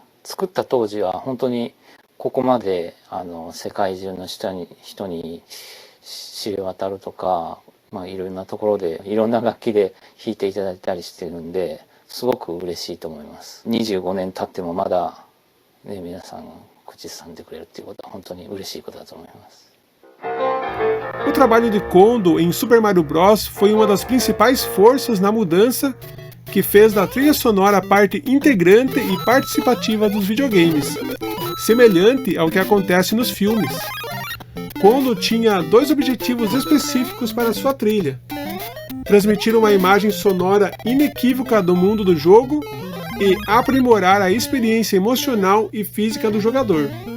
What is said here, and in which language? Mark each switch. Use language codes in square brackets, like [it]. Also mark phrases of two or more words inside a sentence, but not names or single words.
[ja] 作った当時は本当にここまで世界中の人に知れ渡るとか、いろんなところでいろんな楽器で弾いていただいたりしてるんで、すごく嬉しいと思います。25年経ってもまだ、ね、皆さん口ずさんでくれるっていうことは本当に嬉しいことだと思います。 [pt] O trabalho de Kondo em Super Mario Bros. Foi uma das principais forças na mudança que fez da trilha sonora parte integrante e participativa dos videogames, semelhante ao que acontece nos filmes. Kondo tinha dois objetivos específicos para sua trilha: transmitir uma imagem sonora inequívoca do mundo do jogo e aprimorar a experiência emocional e física do jogador.